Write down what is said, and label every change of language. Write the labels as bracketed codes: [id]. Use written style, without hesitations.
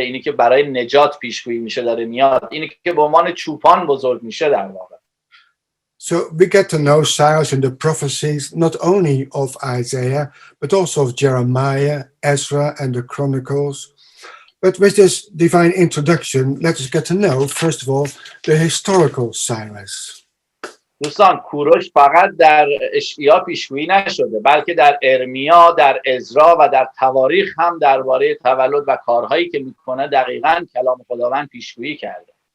[fa] اینی که برای نجات پیشگویی میشه داره میاد، اینی که به عنوان چوپان بزرگ میشه در واقع. [en] So we get to know Cyrus in the prophecies not only of Isaiah but also of Jeremiah, Ezra and the Chronicles. But with this divine introduction, let us get to know first of all the historical Cyrus. [fa] دوستان کوروش فقط در اشعیا پیشگویی نشده بلکه در ارمیا، در عزرا و در تواریخ هم درباره تولد و کارهایی که میکنه دقیقاً کلام خداوند پیشگویی کرده.